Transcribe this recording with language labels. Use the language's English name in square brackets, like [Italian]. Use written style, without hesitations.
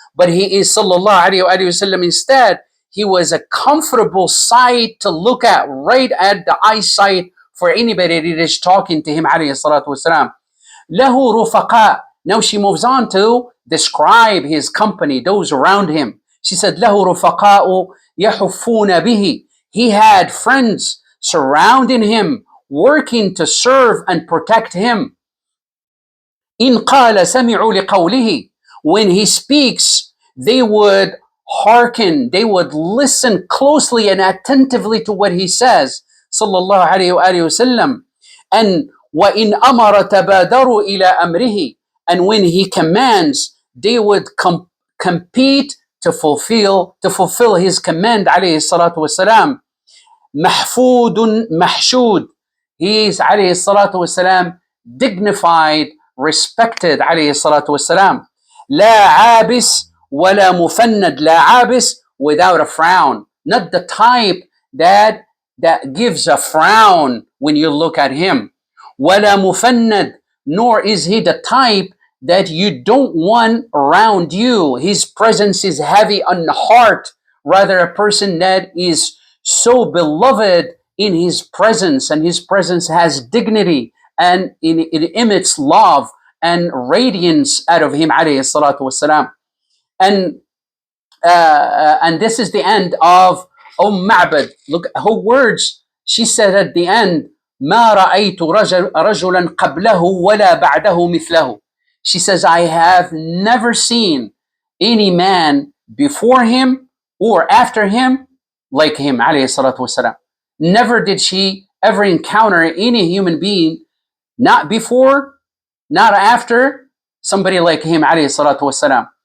[English] But he is, sallallahu alayhi wa sallam, instead, he was a comfortable sight to look at, right at the eyesight for anybody that is talking to him, alayhi salatu wasalam. [Arabic] Lahu rufaqa. [English] Now she moves on to describe his company, those around him. She said, [Arabic] له رفقاء يحفون به. [English] He had friends surrounding him, working to serve and protect him. [Arabic] إن قال سمعوا لقوله. [English] When he speaks, they would hearken, they would listen closely and attentively to what he says, sallallahu alayhi wa sallam. And [Arabic] وإن أمر تبادروا إلى أمره. [English] And when he commands, they would compete to fulfill his command, alayhi salatu wasalam. [Arabic] Mahfudun mahshud. [English] He is, alayhi salatu wasalam, dignified, respected, alayhi salatu wasalam. [Arabic] La abis wala mufannad. La abis, [English] without a frown. Not the type that gives a frown when you look at him. [Arabic] Wala mufannad. [English] Nor is he the type that you don't want around you. His presence is heavy on the heart. Rather, a person that is so beloved in his presence, and his presence has dignity, and it emits love and radiance out of him, alayhi salatu wasalam. And this is the end of Ma'bad. Look her words. She said at the end, [Arabic] ما رأيت رجلا قبله ولا بعده مثله. [English] She says, I have never seen any man before him or after him like him, alayhi salatu wasalam. Never did she ever encounter any human being, not before, not after, somebody like him, alayhi salatu wasalam.